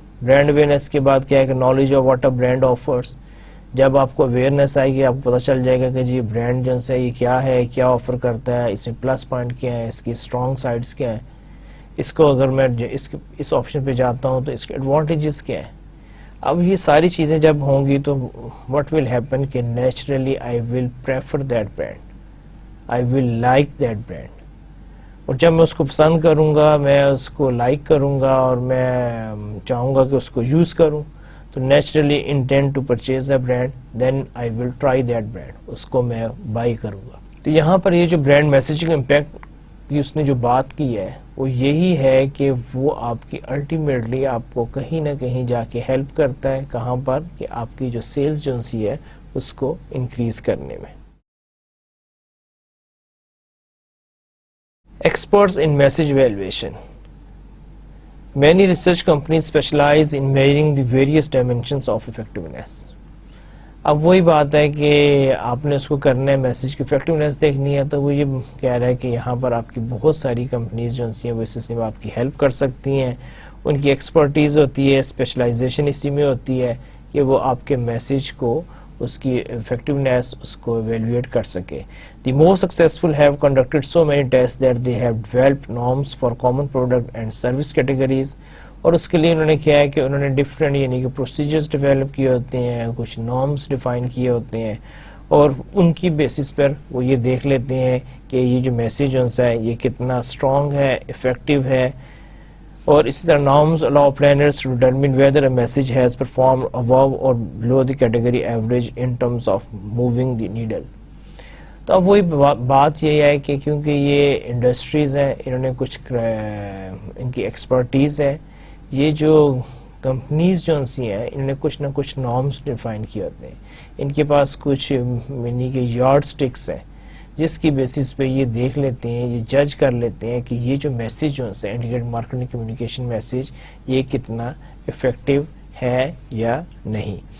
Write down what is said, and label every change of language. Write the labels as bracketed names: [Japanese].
[Urdu] Brand awareness کے بعد کیا ہے کہ [English] Knowledge of what a brand offers. [Urdu] جب آپ کو اویئرنیس آئے گی آپ کو پتہ چل جائے گا کہ جی برانڈ جو ہے یہ کیا ہے، کیا آفر کرتا ہے، اس میں پلس پوائنٹ کیا ہے، اس کی اسٹرانگ سائڈس کیا ہیں. اس کو اگر میں اس آپشن پہ جاتا ہوں تو اس کے ایڈوانٹیجز کیا ہیں. اب یہ ساری چیزیں جب ہوں گی تو [English] what will happen کہ naturally I will prefer that brand, I will like that brand. [Urdu] اور جب میں اس کو پسند کروں گا، میں اس کو لائک کروں گا اور میں چاہوں گا کہ اس کو یوز کروں، تو naturally [English] intent to purchase a brand, then I will try that brand, [Urdu] اس کو میں بائی کروں گا. تو یہاں پر یہ جو برانڈ میسیجنگ امپیکٹ کی اس نے جو بات کی ہے وہ یہی ہے کہ وہ آپ کی الٹیمیٹلی آپ کو کہیں نہ کہیں جا کے ہیلپ کرتا ہے. کہاں پر کہ آپ کی جو سیلز ایجنسی ہے اس کو انکریز کرنے میں. [English] Experts in message evaluation. Many research companies specialize in measuring the various dimensions of effectiveness. [Urdu] اب وہی بات ہے کہ آپ نے اس کو کرنا ہے، میسج کی افیکٹونیس دیکھنی ہے، تو وہ یہ کہہ رہا ہے کہ یہاں پر آپ کی بہت ساری کمپنیز جو ہیں وہ اس سلسلے میں آپ کی ہیلپ کر سکتی ہیں. ان کی ایکسپرٹیز ہوتی ہے، اسپیشلائزیشن اسی میں ہوتی ہے کہ وہ آپ کے میسج کو، اس کی افیکٹونیس اس کو ایویلویٹ کر سکے. [English] The most successful have conducted so many tests that they have developed norms for common product and service categories. [Urdu] اور اس کے لیے انہوں نے کیا ہے کہ انہوں نے ڈفرینٹ یعنی کہ پروسیجرز ڈیولپ کیے ہوتے ہیں، کچھ نارمز ڈیفائن کیے ہوتے ہیں، اور ان کی بیسس پر وہ یہ دیکھ لیتے ہیں کہ یہ جو میسیج ہے یہ کتنا اسٹرانگ ہے، افیکٹو ہے. اور اسی طرح [English] Norms allow planners to determine whether a message has performed above or below the category average in terms of moving the needle. [Urdu] تو اب وہی بات یہ ہے کہ کیونکہ یہ انڈسٹریز ہیں، انہوں نے کچھ ان کی ایکسپرٹیز ہے، یہ جو کمپنیز جو سی ہیں انہوں نے کچھ نہ کچھ نارمز ڈیفائن کیے ہوتے ہیں. ان کے پاس کچھ یعنی کہ یارڈ سٹکس ہیں جس کی بیسس پہ یہ دیکھ لیتے ہیں، یہ جج کر لیتے ہیں کہ یہ جو میسیج جو ہے انٹیگریٹڈ مارکیٹنگ کمیونیکیشن میسیج یہ کتنا افیکٹو ہے یا نہیں.